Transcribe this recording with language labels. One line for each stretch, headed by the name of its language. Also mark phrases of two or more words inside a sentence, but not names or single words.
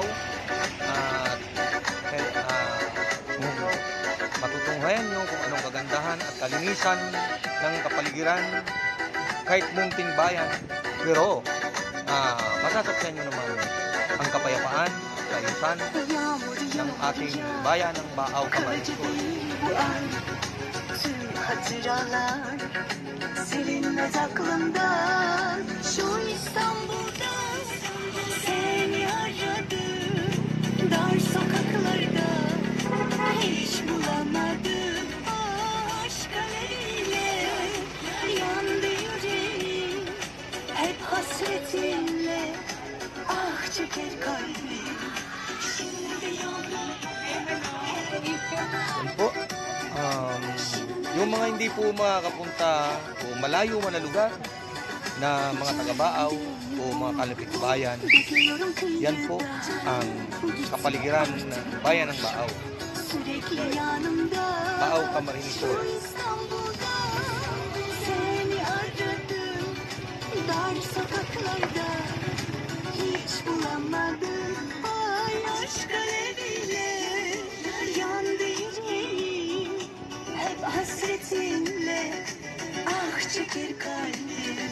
Filipino: At matutunghayan nyo kung anong kagandahan at kalinisan ng kapaligiran kahit munting bayan. Pero masasakyan nyo naman ang kapayapaan, kaayusan ng ating bayan ng Baaw, Camarines.
Turkish: Hatıralar silinmez aklımdan. Şu İstanbul'da seni aradım, dar sokaklarda hiç bulamadım. Aşk alevine yandı yüreğim, hep hasretinle ah çeker kalbim. Şimdi yolum
Filipino: Yan po. Yung mga hindi po makakapunta o malayo man na lugar na mga taga-Baaw o mga kalapit-bayan, yan po ang kapaligiran ng bayan ng Baaw. Baaw, Camarines Sur.
Turkish: seni aradım, dar sokaklarda hiç bulamadım. Ay aşk aleviyle yandı yüreğim, hep hasretinle ah çeker kalbim.